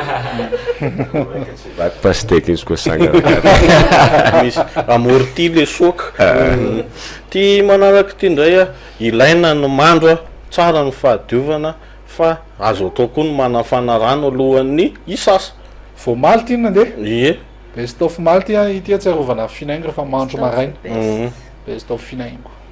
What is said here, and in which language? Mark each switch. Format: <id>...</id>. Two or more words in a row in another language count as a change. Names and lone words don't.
<mg>Pastèque izy koa sanga. Misy amorti le soka. Ty manaraka ty indray ilaina ny mandro tsara ny fahadiovana fa azo atao koa ny manafana rano alohan'ny isasa. Vao maly ty nandeha? Ie. Best of maly ty ity atsiarovana finaingo rehefa mandro maraina. Best of finaingo.</mg>